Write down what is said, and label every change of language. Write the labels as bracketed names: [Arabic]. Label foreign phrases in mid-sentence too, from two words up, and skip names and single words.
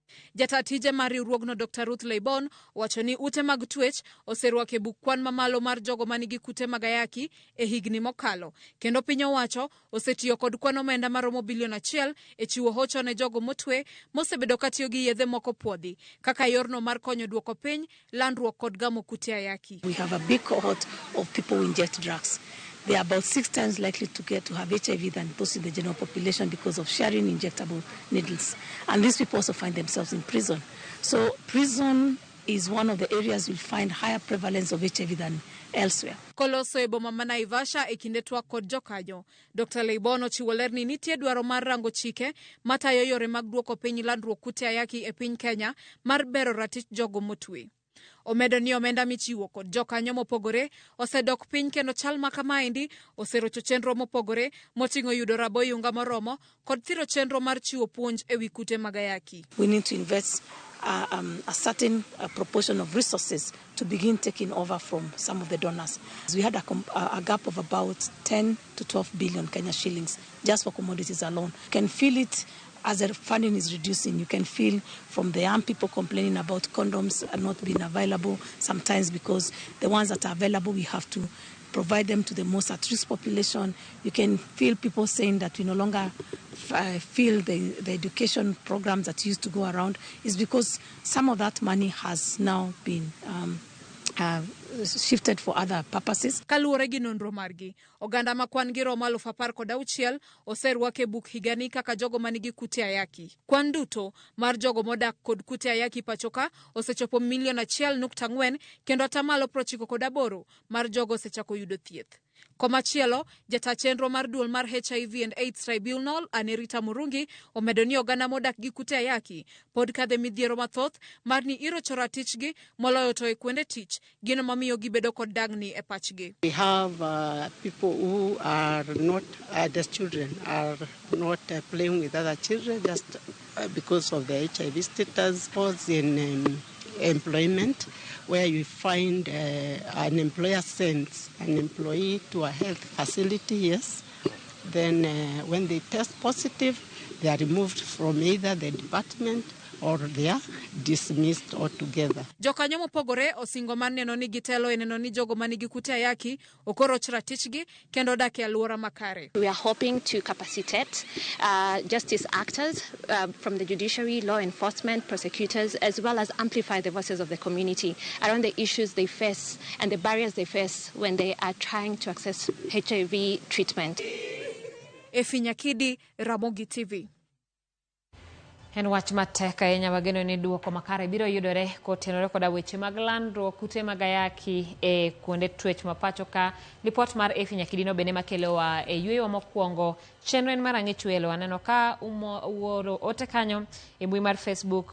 [Luo (Kenya and Tanzania)] Jata tije mar riwruogno Dr. Ruth Leibon wacho ni ute mag twech oseruako e buk kwan mamalo mar jogo manigi kute mag ayaki e higni mokalo, kendo piny owacho osetiyo kod kwan omenda maromo bilion 1 e chiwo hocho ne jogo motwe mosebedo katiyo gi yedhe moko puodhi kaka yorno mar konyo duoko piny landruok kod gamo kute ayaki. [English] We have a big cohort of people who inject drugs. They are about 6 times likely to have HIV than those in the general population because of sharing injectable needles. And these people also find themselves in prison. So prison is one of the areas you'll find higher prevalence of HIV than elsewhere. [Luo (Kenya and Tanzania)] Koloso e boma ma Naivasha e kinde twak kod jokanyo, Dr. Leibon ochiwo ler ni nitie dwaro mar rango chike matayo yore mag duoko piny landruok kute ayaki e piny Kenya mar bero ratich jogo motwe. Omedo ni omenda michiwo kod jokanyo mopogore osedok piny kendo chal ma kamaendi oserocho chenro mopogore moting'o yudo rabo yunga moromo kod thiro chenro mar chiwo puonj e wi kute mag ayaki. [English] We need to invest a certain proportion of resources to begin taking over from some of the donors. We had a gap of about 10 to 12 billion Kenya shillings just for commodities alone. You can feel it as the funding is reducing. You can feel from the young people complaining about condoms not being available, sometimes because the ones that are available we have to provide them to the most at-risk population. You can feel people saying that we no longer feel the education programs that used to go around is because some of that money has now been shifted for other purposes. [Luo (Kenya and Tanzania)] Kaluwore gi nonro margi, oganda makwan gi romo 10,016 oserwak e buk higani kaka jogo manigi kute ayaki. Kwan duto mar jogo modak kod kute ayaki pachoka osechopo 1.4 kendo atamalo 98 mar jogo osechako yudo thieth. Komachielo, jata chenro mar duol mar HIV and AIDS Tribunal Anerita Murungi omedo ni oganda modak gi kute ayaki pod kadhe midhiero mathoth mar ni irocho ratichgi moloyo to e kuonde tich gino mamiyo gibedo kod dagni e pachgi. [English] We have people who are not, the children are not playing with other children just because of the HIV status. Was in employment, where you find an employer sends an employee to a health facility, yes. Then when they test positive, they are removed from either the department or they are dismissed altogether. [Luo (Kenya and Tanzania)] Jokanyo mopogore osingo mar neno ni gitelo eneno ni jogo manigi kute ayaki okoroch ratichgi kendo dak e alwora makare. [English] We are hoping to capacitate justice actors from the judiciary, law enforcement, prosecutors, as well as amplify the voices of the community around the issues they face and the barriers they face when they are trying to access HIV treatment. [Luo (Kenya and Tanzania)] Efinyakidi, Ramogi TV. En wach matek ahinya wageno ni duoko makare biro yudore kotenore koda weche mag landruok kute mag ayaki e kuonde twech mapacho ka. Report mar Efinyakidino bende makelowa e yweyo mokwongo chenro en marang'ich welo aneno ka uoro ote kanyo e mbui mar Facebook.